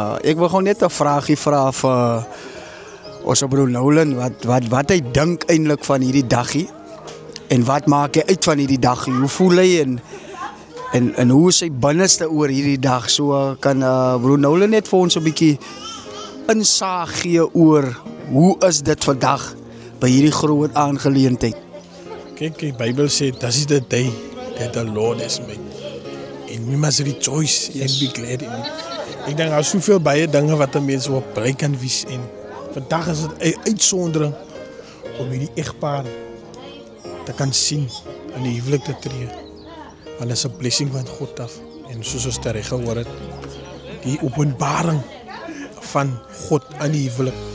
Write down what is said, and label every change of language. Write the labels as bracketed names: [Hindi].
[Afrikaans] Ek wil gewoon net 'n vraagie vra vir ons broer Nolan wat hy dink eintlik van hierdie daggie en wat maak hy uit van hierdie daggie? Hoe voel hy en hoe is sy binneste oor hierdie dag? So kan broer Nolan net vir ons 'n bietjie insaag gee oor hoe is dit vandag by hierdie groot aangeleentheid? Kyk, die Bybel sê, [English] this is the day that the Lord has made. And we must rejoice and be glad in it. [Afrikaans] Ek dink daar is soveel baie dinge wat 'n mens op bly kan wees en vandag is dit 'n uitsondering om hierdie egpaar te kan sien in die huwelik te tree. Want is 'n blessing van God af en soos ons reg gehoor het, die openbaring van God aan die huwelik.